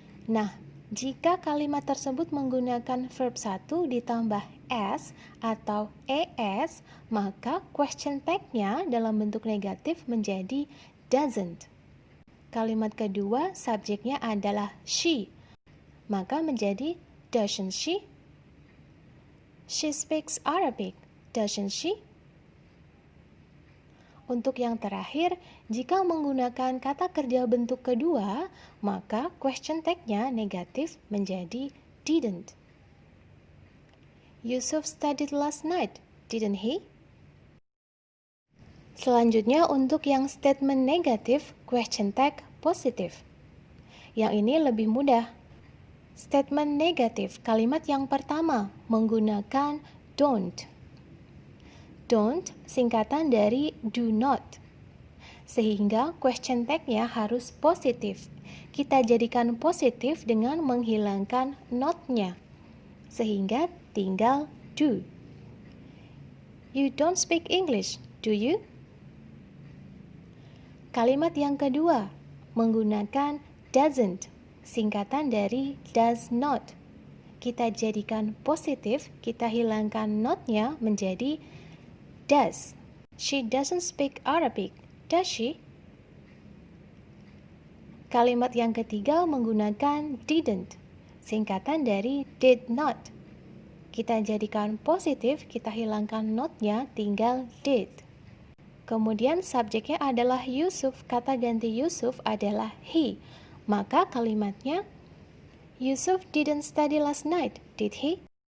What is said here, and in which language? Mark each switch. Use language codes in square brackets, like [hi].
[id] Nah, jika kalimat tersebut menggunakan verb 1 ditambah s atau es, maka question tag-nya dalam bentuk negatif menjadi doesn't. Kalimat kedua, subjeknya adalah she, maka menjadi doesn't she? [en] She speaks Arabic, doesn't she? [id] Untuk yang terakhir, jika menggunakan kata kerja bentuk kedua, maka question tag-nya negatif menjadi didn't. [en] Yusuf studied last night, didn't he? [id] Selanjutnya untuk yang statement negatif, question tag positif. Yang ini lebih mudah. Statement negatif, kalimat yang pertama menggunakan don't. Don't singkatan dari do not. Sehingga question tag-nya harus positif. Kita jadikan positif dengan menghilangkan not-nya. Sehingga tinggal do. [en] You don't speak English, do you? [id] Kalimat yang kedua menggunakan doesn't, singkatan dari does not. Kita jadikan positif, kita hilangkan not-nya menjadi does. [en] She doesn't speak Arabic, does she? [id] Kalimat yang ketiga menggunakan didn't, singkatan dari did not. Kita jadikan positif, kita hilangkan not-nya, tinggal did. Kemudian subjeknya adalah Yusuf, kata ganti Yusuf adalah he. Maka kalimatnya, [en] Yusuf didn't study last night, did he?